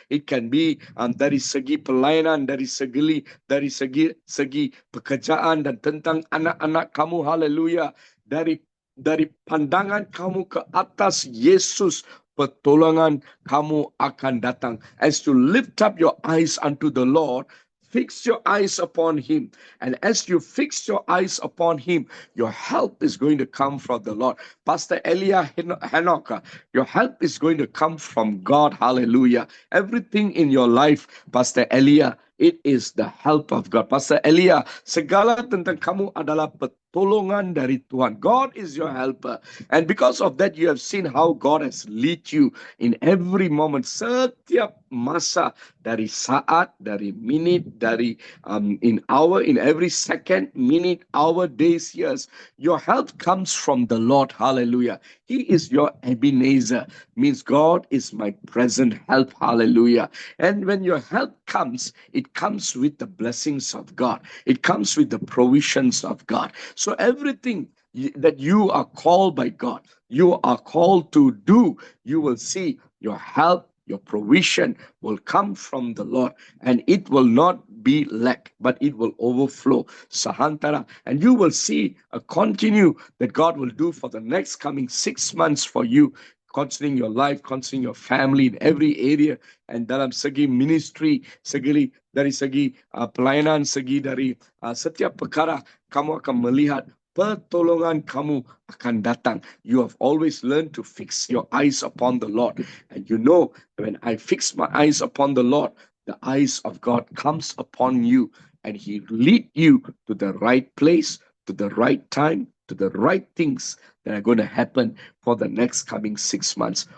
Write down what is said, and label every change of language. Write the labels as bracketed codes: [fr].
[en] It can be [ms] dari segi pelayanan, dari segi pekerjaan dan tentang anak-anak kamu. Haleluya. Dari pandangan kamu ke atas Yesus, pertolongan kamu akan datang. [en] As you lift up your eyes unto the Lord, fix your eyes upon Him. And as you fix your eyes upon Him, your help is going to come from the Lord. Pastor Elia Hanoka, your help is going to come from God. Hallelujah. Everything in your life, Pastor Elia, it is the help of God. [ms] Pastor Elia, segala tentang kamu adalah pertolongan dari Tuhan. [en] God is your helper. And because of that, you have seen how God has led you in every moment. [ms] Setiap masa, dari saat, dari [en] minute, dari in hour, in every second, minute, hour, days, years. Your help comes from the Lord. Hallelujah. He is your Ebenezer. Means God is my present help. Hallelujah. And when your help comes, it comes with the blessings of God. It comes with the provisions of God. So everything that you are called by God, you are called to do, you will see your help, your provision will come from the Lord, and it will not be lack, but it will overflow. Sahantara. And you will see a continue that God will do for the next coming 6 months for you, concerning your life, concerning your family in every area. [ms] And dalam segi ministry, dari segi pelayanan, segi dari setiap perkara, kamu akan melihat pertolongan kamu akan datang. [en] You have always learned to fix your eyes upon the Lord. And you know, when I fix my eyes upon the Lord, the eyes of God comes upon you, and He lead you to the right place, to the right time, to the right things that are going to happen for the next coming 6 months.